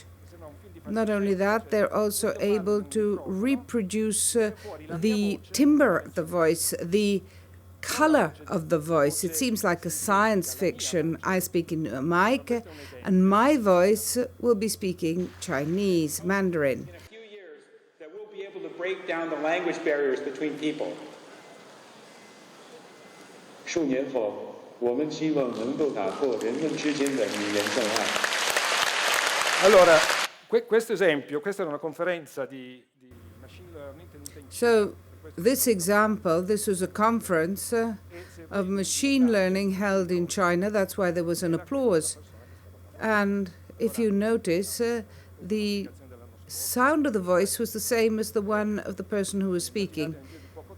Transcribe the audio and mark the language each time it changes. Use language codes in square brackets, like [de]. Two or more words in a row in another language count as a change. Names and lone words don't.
[en] Not only that, they're also able to reproduce the timbre of the voice, the color of the voice. It seems like a science fiction. I speak in a mic, and my voice will be speaking Chinese, Mandarin. In a few years, that we'll be able to break down the language barriers between people. [zh] 数年后，我们希望能够打破人们之间的语言障碍。 [it] Allora, questo esempio, questa era una conferenza di [en] machine learning [it] tenuta in Cina. [en] So this example, this was a conference of machine learning held in China. That's why there was an applause. And if you notice, the sound of the voice was the same as the one of the person who was speaking.